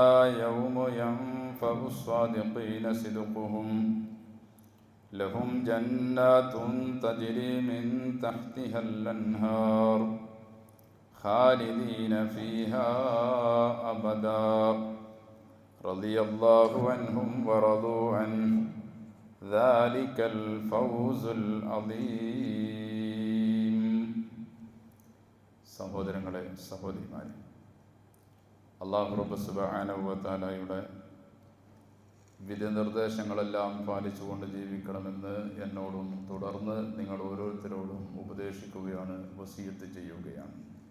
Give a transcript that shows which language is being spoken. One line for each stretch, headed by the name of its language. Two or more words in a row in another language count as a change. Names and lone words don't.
Arabic: يوم ينفع الصادقين صدقهم لهم جنات تجري من تحتها الأنهار خالدين فيها أبدا رضي الله عنهم ورضوا عنه ذلك الفوز العظيم
Malayalam: സഹോദരങ്ങളെ സഹോദരിമാരെ,
Arabic: الله رب سبحانه وتعالى
Malayalam: വിധിനിർദ്ദേശങ്ങളെല്ലാം പാലിച്ചുകൊണ്ട് ജീവിക്കണമെന്ന് എന്നോടും തുടർന്ന് നിങ്ങൾ ഓരോരുത്തരോടും ഉപദേശിക്കുകയാണ്, വസിയത്ത് ചെയ്യുകയാണ്.